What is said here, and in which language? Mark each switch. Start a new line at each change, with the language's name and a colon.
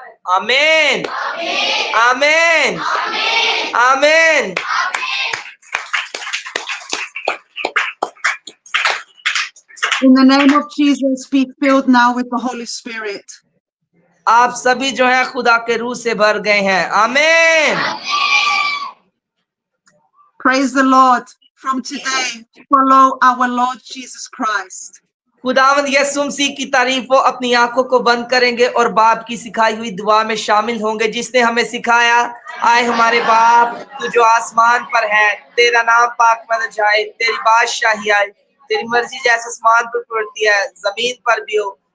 Hindi: आमीन आमीन आमीन।
English: In the name of Jesus, be filled now with the Holy Spirit.
Hindi: आप सभी जो है खुदा के रूह से भर गए हैं। आमीन।
English: Praise the Lord. From today, follow our Lord Jesus Christ.
Hindi: खुदावंद यीशु मसीह की तारीफ हो। अपनी आंखों को बंद करेंगे और बाप की सिखाई हुई दुआ में शामिल होंगे, जिसने हमें सिखाया, आए हमारे बाप तू जो आसमान पर है, तेरा नाम पाक माना जाए, तेरी बादशाही आए, तेरी मर्जी जैसे आसमान पर पड़ती है जमीन पर भी हो।